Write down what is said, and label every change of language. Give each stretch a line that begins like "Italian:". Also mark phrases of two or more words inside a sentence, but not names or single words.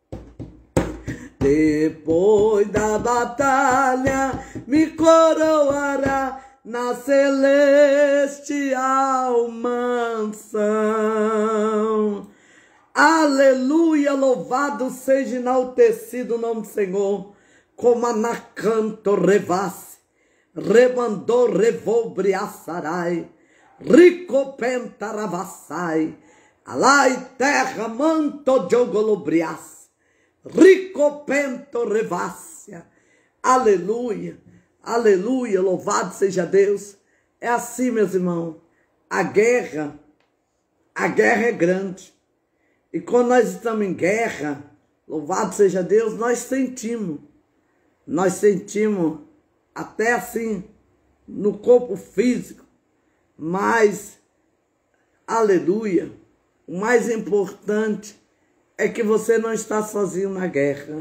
Portuguese: Depois da batalha me coroará na celestial mansão. Aleluia, louvado seja, enaltecido o nome do Senhor. Como anacanto revasse, rebandou revobriaçarai, ricopenta ravassai, alai terra manto jogolobrias, ricopento revassia. Aleluia. Aleluia, louvado seja Deus. É assim, meus irmãos. A guerra é grande. E quando nós estamos em guerra, louvado seja Deus, nós sentimos até assim no corpo físico, mas, aleluia, o mais importante é que você não está sozinho na guerra.